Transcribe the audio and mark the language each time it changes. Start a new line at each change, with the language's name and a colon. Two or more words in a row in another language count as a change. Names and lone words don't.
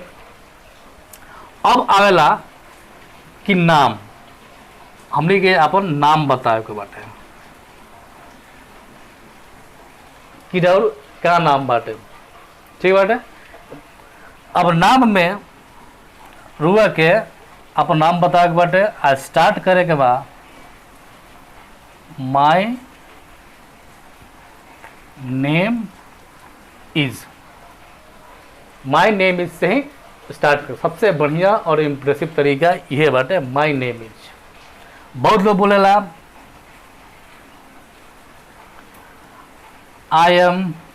Bhojpuri: अब आवेला कि नाम, हमने के अपन नाम बताए के बाटे कि और क्या नाम बाटे, ठीक बाटे। अब नाम में रुआ के अपन नाम बताए के बाटे। आ स्टार्ट करे के बाद
English: my name is, my name is
Bhojpuri: से ही स्टार्ट कर। सबसे बढ़िया और इम्प्रेसिव तरीका यह बाटे
English: my name is.
Bhojpuri: बहुत लोग बोलेला
English: I am